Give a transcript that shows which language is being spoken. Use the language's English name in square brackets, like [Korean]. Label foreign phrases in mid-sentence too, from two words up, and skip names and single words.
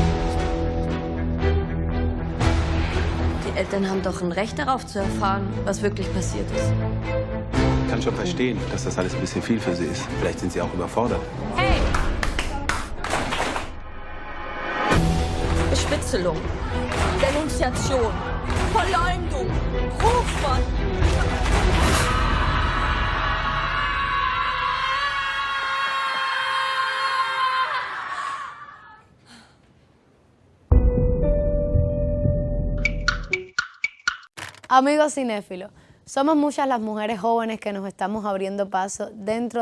[German] Die Eltern haben doch ein Recht darauf zu erfahren, was wirklich passiert ist. Ich kann schon verstehen, dass das alles ein bisschen viel für Sie ist. Vielleicht sind Sie auch überfordert. Hey! Bespitzelung, Denunziation, Verleumdung, Rufmord. [Spanish] Amigos cinéfilos, somos muchas las mujeres jóvenes que nos estamos abriendo paso dentro